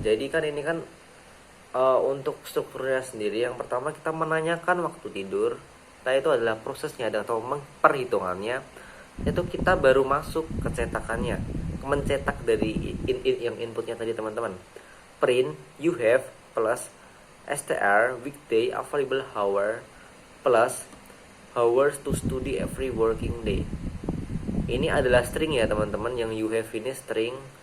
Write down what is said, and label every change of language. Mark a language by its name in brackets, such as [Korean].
[Indonesian] Jadi kan ini kan untuk strukturnya sendiri, yang pertama kita menanyakan waktu tidur. Nah, itu adalah prosesnya atau perhitungannya. Itu kita baru masuk ke cetakannya, mencetak dari yang inputnya tadi, teman-teman. [English] Print you have plus str weekday available hour plus hours to study every working day. [Indonesian] Ini adalah string ya teman-teman, yang [English] you have [Indonesian] ini string.